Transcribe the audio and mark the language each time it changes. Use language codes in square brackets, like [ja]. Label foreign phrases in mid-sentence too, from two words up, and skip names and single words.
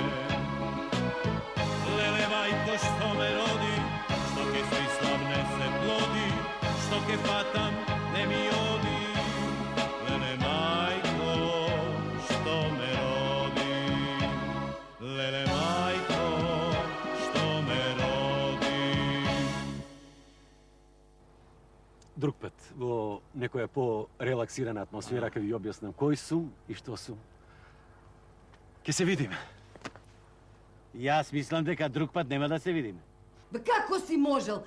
[mk] Lele majko što me rodi, što ke svi slavne se plodi, što ke fatam ne mi odi. Lele majko što me rodi, lele majko što me rodi. Друг път, во некоја по-релаксирана атмосфера, ќе ви објаснам кој сум и што сум. Ке се видиме. Јас мислам дека друг пат нема да се видиме. Бе, како си можел?